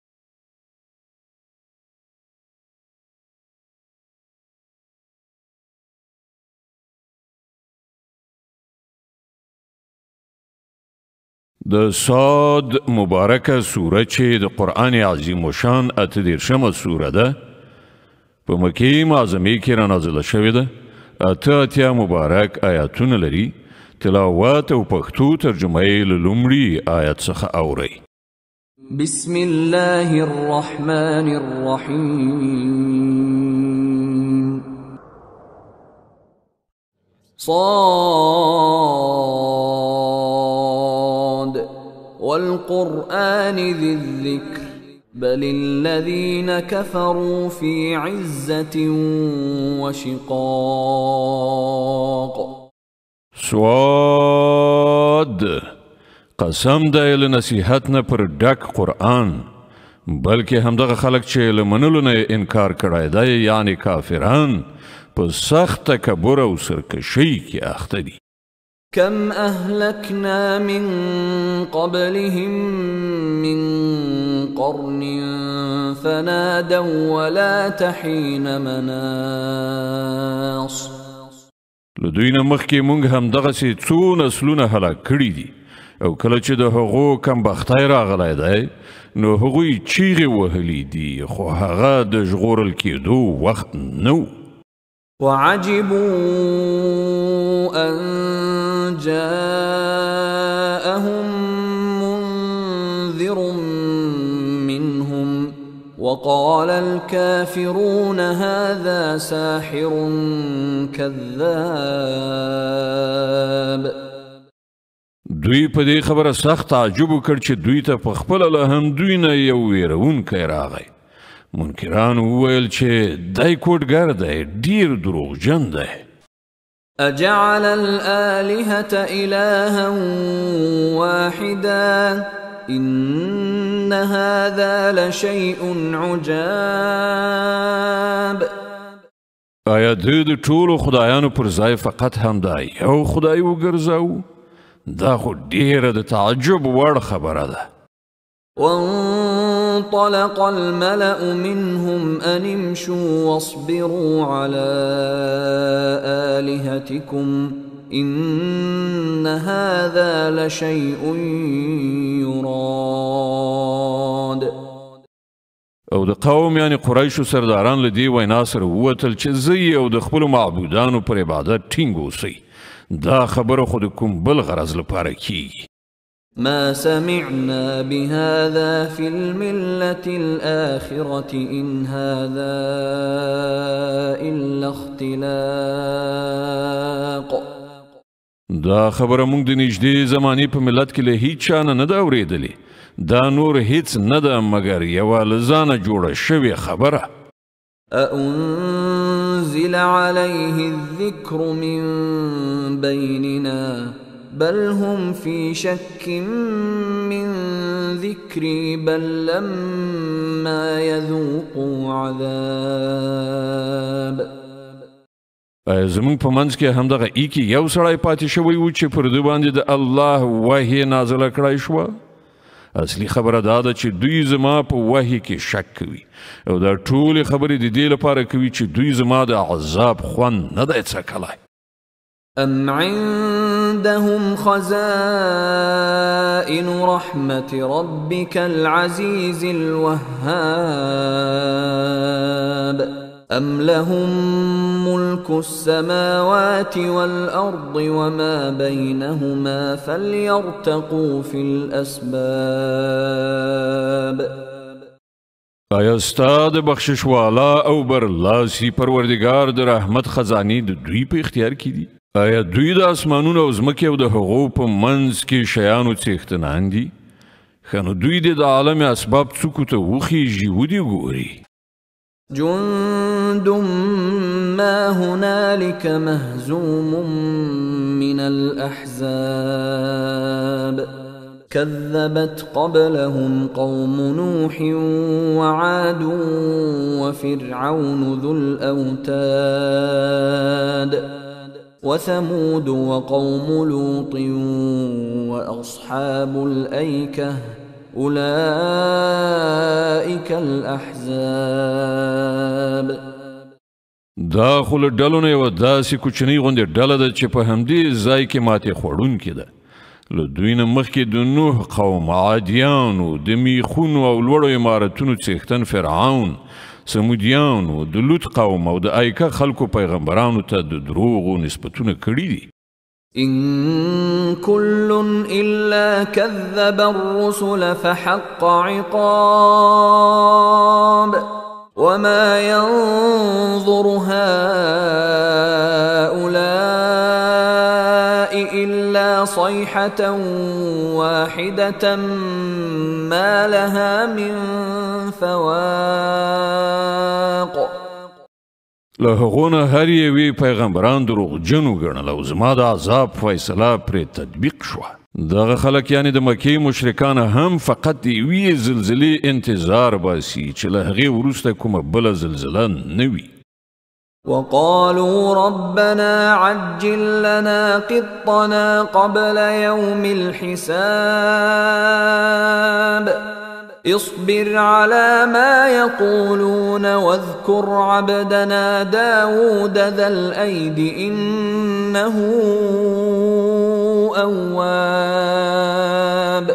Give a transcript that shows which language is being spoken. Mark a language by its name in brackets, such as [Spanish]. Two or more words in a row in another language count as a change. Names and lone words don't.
[Pashto] د صاد مبارکه سوره چې د قرآن عظیم شان 38مه سوره ده په مکې معظمې کې رانازله شوې ده. 88 مبارک آیاتونه لري. تلاوت او پښتو ترجمه یې له لومړي آیت څخه اورئ. [Arabic] بسم الله الرحمن الرحیم. صاد والقرآن ذي الذكر بل الذين كفروا في عزة وشقاق. [Pashto] صاد قسم دی له نصیحت نه پر ډک قرآن بلکې همدغه خلک چې له منلو نه انکار کړی دی یعنی کافران په سخت تکبر او سرکشۍ کې اخته دي. [Arabic] كم أهلكنا من قبلهم من قرن فنادوا ولا تحين مناص. [Pashto] له دوی نه مخکې موږ همدغسې څو نسلونه هلاک کړي دي او کله چې د هغو کمبختی راغلی دی نو هغوی چیغې وهلي دي خو هغه د ژغورل کېدو وخت نه و. [Arabic] وعجبوا أن جاءهم منذر منهم وقال الكافرون هذا ساحر كذاب. [Pashto] دوی په دې خبره سخت تعجب وکړ چې دوی ته په خپله له همدوی نه یو ویرونکی راغی. منکرانو وویل چې دی کوډګر دی ډېر دروغجن دی. [Arabic] أجعل الآلهة إلها واحدا إن هذا لشيء عجاب. [Pashto] آیا د ټولو خدایانو پر ځای فقط همدا یو خدای وګرځاو؟ دا خو ډېره د تعجب وړ خبره ده. [Arabic] وانطلق الملأ منهم أن امشوا واصبروا على آلهتكم إن هذا لشيء يراد. [Pashto] او د قوم یعنی قریشو سرداران له دې وینا سره ووتل چې زه او د خپلو معبودانو پر عبادت ټینګ اوسئ. دا خبره خو د کوم بل غرض لپاره کیږي. [Arabic] ما سمعنا بهذا في الملة الآخرة إن هذا إلا اختلاق. [Pashto] دا خبره موږ د نږدې زمانې په ملت کې له هیڅ چا نه ده اورېدلې. دا نور هیڅ نه ده مګر یوه له ځانه جوړه شوې خبره. [Arabic] أأنزل عليه الذكر من بيننا بل هم في شك من ذكري بل لما يذوقوا عذاب. [Pashto] زمونږ په منځ کې همدغه ایکي یو سړی پاتې شوی و چې پر دوی باندې د الله وحی نازله کړی شوه. اصلي خبره دا ده چې دوی زما په وحی کې شک کوي او دا ټولې خبرې د دې لپاره کوي چې دوی زما د عذاب خوند نه دی څکلی. [Arabic] أم عندهم خزائن رحمة ربك العزيز الوهاب أم لهم ملك السماوات والأرض وما بينهما فليرتقوا في الأسباب. [Pashto] آیا ستا د بخشش والا او برلاسي پروردگار د رحمت خزانې د دوی په اختیار کې دي؟ آیا دوی د اسمانونو او ځمکې او د هغو په منځ کې شیانو څښتنان دي؟ ښه نو دوی دې د عالم اسباب څوکو ته وخیژي ودې ګوري. [Arabic] جند ما هنالك مهزوم من الأحزاب كذبت قبلهم قوم نوح وعاد وفرعون ذو الأوتاد وثمود وقوم لوط وأصحاب الأيكة أولئك الأحزاب. [Pashto] دا خو له ډلو نه یوه داسې کوچنۍ غوندې ډله ده چې په همدې ځای کې ماتې خوړونکې ده. له دوی نه مخکې د نوح قوم، عادیانو، د میخونو او لوړو عمارتونو څښتن فرعون، سمودیانو، د لوط قوم او د ایکه خلکو پیغمبرانو ته د دروغو نسبتونه کړي دي. [Arabic] إن كل إلا كذب الرسل فحق عقاب وما ينظر هؤلاء إلا صيحة واحدة ما لها من فواق. [Pashto] له هغو نه هر یوې پیغمبران دروغجن وګڼل او زما د عذاب فیصله پرې تطبیق شوه. دغه خلک یعنې د مکې مشرکان هم فقط د یوې زلزلې انتظار باسي چې له هغې وروسته کومه بله زلزله نه وي. [Arabic] وقالوا ربنا عجل لنا قطنا قبل يوم الحساب اصبر على ما يقولون واذكر عبدنا داود ذا الأيد إنه أواب.